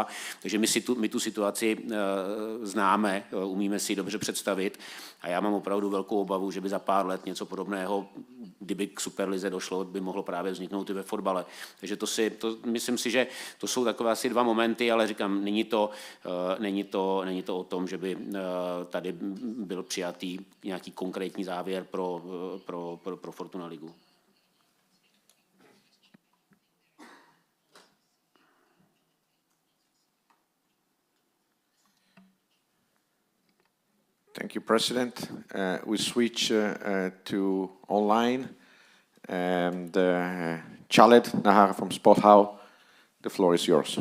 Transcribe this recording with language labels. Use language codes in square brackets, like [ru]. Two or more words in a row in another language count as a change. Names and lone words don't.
[cs] Takže my tu situaci známe, umíme si ji dobře představit a já mám opravdu velkou obavu, že by za pár let něco podobného, kdyby k Superlize došlo, by mohlo právě vzniknout i ve fotbale. Takže myslím si, že to jsou takové asi dva momenty, ale říkám, není to o tom, že by tady byl přijatý nějaký konkrétní závěr pro Fortuna ligu. [en] Thank you, President. We switch to online. And Khaled Nahar from Sporthau, the floor is yours.